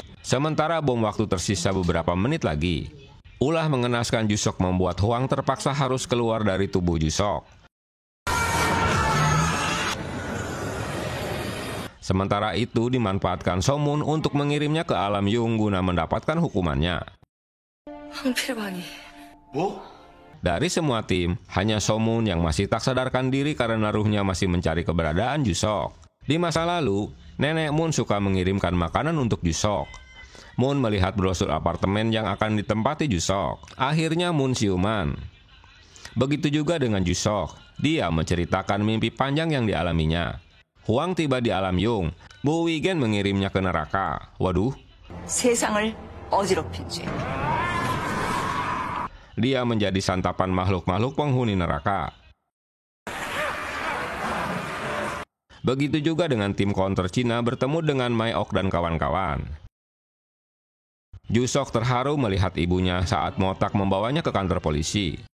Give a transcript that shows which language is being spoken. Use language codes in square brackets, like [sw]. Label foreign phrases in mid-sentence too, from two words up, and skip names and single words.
[id] Sementara bom waktu tersisa beberapa menit lagi. Ulah mengenaskan Jusok membuat Hwang terpaksa harus keluar dari tubuh Jusok. Sementara itu dimanfaatkan Somun untuk mengirimnya ke alam Yung guna mendapatkan hukumannya. [ko] 황필방이 뭐? [id] Dari semua tim, hanya Somun yang masih tak sadarkan diri karena ruhnya masih mencari keberadaan Jusok. Di masa lalu, nenek Moon suka mengirimkan makanan untuk Jusok. Moon melihat brosur apartemen yang akan ditempati Jusok. Akhirnya Moon siuman. Begitu juga dengan Jusok. Dia menceritakan mimpi panjang yang dialaminya. Hwang tiba di alam Yung. Bu Wigen mengirimnya ke neraka. Waduh. [ko] 세상을 어지럽힌 죄. [id] Dia menjadi santapan makhluk-makhluk penghuni neraka. Begitu juga dengan tim counter Cina bertemu dengan Mai Ok dan kawan-kawan. Jusok terharu melihat ibunya saat Motak membawanya ke kantor polisi.